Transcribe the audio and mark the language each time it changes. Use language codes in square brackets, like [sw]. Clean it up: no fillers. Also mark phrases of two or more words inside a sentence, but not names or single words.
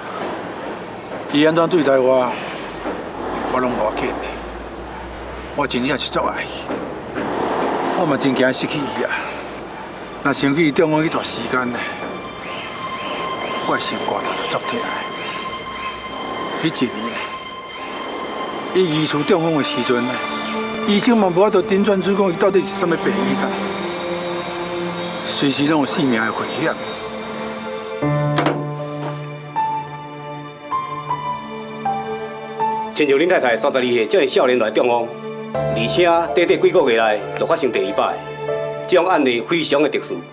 [nan] 伊安怎对待我，我拢无要紧。我真正是足爱伊，我嘛真惊失去伊啊。若想起伊中风迄段时间呢，我的心肝就足痛的。迄一年，伊疑似中风的时阵呢，医生嘛无法度诊断出讲伊到底是啥物病因啊，随时拢有性命的危险。亲像恁太太32岁这个少年来中风，而且短短几个月来就发生第2摆，这种案例非常的特殊。